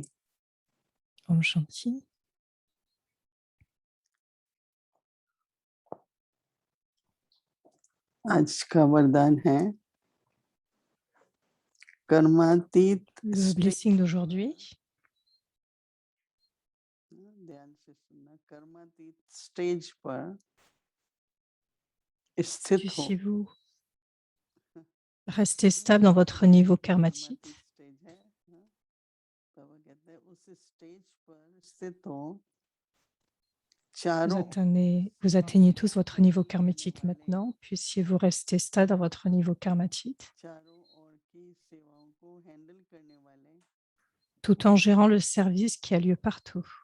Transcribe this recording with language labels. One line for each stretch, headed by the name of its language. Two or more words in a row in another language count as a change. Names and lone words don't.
Hindi: ओम शांति. आज का वरदान है कर्मातीत
French: Le blessing d'aujourd'hui.
Hindi: ध्यान से सुनना, कर्मातीत स्टेज पर स्थित हो।
French: Puissiez-vous rester stable dans votre niveau karmatite. Vous atteignez tous votre niveau karmatite maintenant. Puissiez-vous rester stable dans votre niveau karmatite, tout en gérant le service qui a lieu partout.